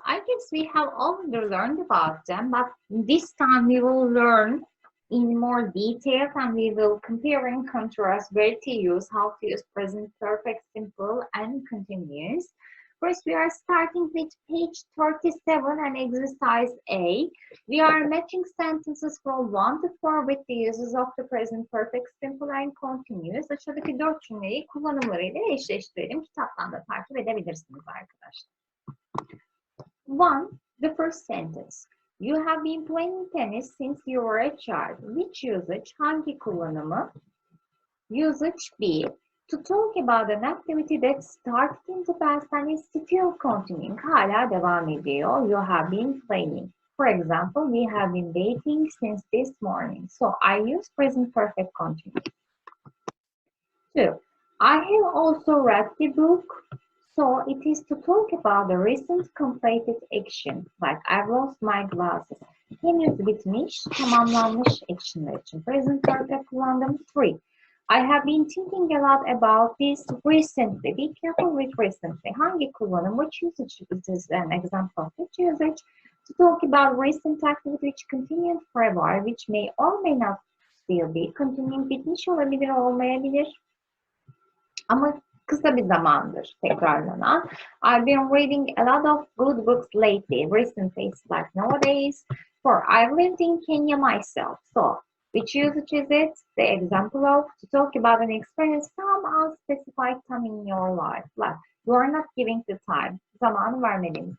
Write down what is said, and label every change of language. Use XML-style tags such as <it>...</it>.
<en>I guess we have already learned about them, but this time we will learn in more detail and we will compare and contrast where to use, how to use present perfect, simple, and continuous. First, we are starting with page 37 and exercise A. We are matching sentences from 1 to 4 with the uses of the present perfect, simple and continuous.</en> <tr>Aşağıdaki 4 cümleyi kullanımlarıyla eşleştirelim. Kitaptan da takip edebilirsiniz arkadaşlar.</tr> <en>1. The first sentence. You have been playing tennis since you were a child. Which usage?</en> <tr>Hangi kullanımı?</tr> <en>Usage B. To talk about an activity that started in the past and is still continuing.</en> <tr>Hala devam ediyor.</tr> <en>You have been playing. For example, we have been baking since this morning. So I use present perfect continuous. 2. I have also read the book. So it is to talk about the recent completed action. Like I've lost my glasses.</en> <tr>Henüz bitmiş, tamamlanmış actionlar için present perfect kullandım.</tr> <en>3. I have been thinking a lot about this recently. Be careful with recently.</en> <tr>Hangi kullanım?</tr> <en>Which usage is an example of which usage? To talk about recent activity which continued for a while, which may or may not still be continuing.</en> <tr>Bitmiş olabilir, olmayabilir. Ama kısa bir zamandır tekrarlanan.</tr> <en>I've been reading a lot of good books lately. Recently, it's like nowadays. 4. I've lived in Kenya myself. So, which usage is it? The example of to talk about an experience some unspecified time in your life. Like, you are not giving the time.</en> <tr>Zamanı vermediniz.</tr>